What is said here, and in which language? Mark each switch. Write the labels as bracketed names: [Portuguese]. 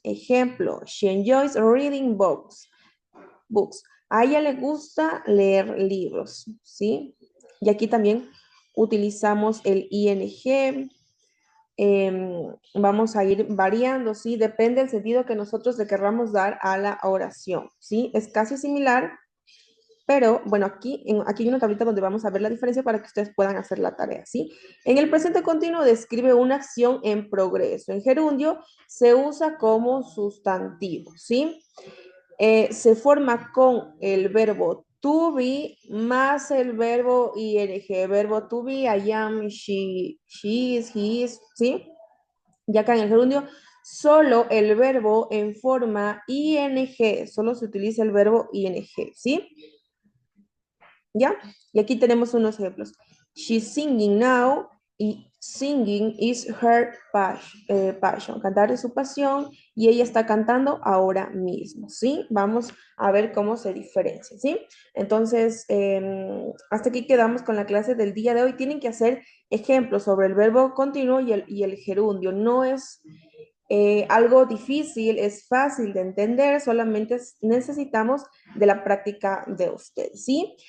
[Spanish] Ejemplo, [English] she enjoys reading books. [Spanish] A ella le gusta leer libros, ¿sí? Y aquí también utilizamos el ing. Vamos a ir variando, ¿sí? Depende del sentido que nosotros le querramos dar a la oración, ¿sí? Es casi similar, Pero bueno, aquí hay una tablita donde vamos a ver la diferencia para que ustedes puedan hacer la tarea, ¿sí? En el presente continuo describe una acción en progreso. En gerundio se usa como sustantivo, ¿sí? Se forma con el verbo to be más el verbo ing, verbo to be, [English] I am, she is, he is, [Spanish] ¿sí? Ya acá en el gerundio, solo el verbo en forma ing, solo se utiliza el verbo ing, ¿sí? ¿Ya? Y aquí tenemos unos ejemplos. [English] She's singing now y singing is her passion. [Spanish] Cantar es su pasión y ella está cantando ahora mismo, ¿sí? Vamos a ver cómo se diferencia, ¿sí? Entonces, hasta aquí quedamos con la clase del día de hoy. Tienen que hacer ejemplos sobre el verbo continuo y el gerundio. No es algo difícil, es fácil de entender, solamente necesitamos de la práctica de ustedes, ¿sí?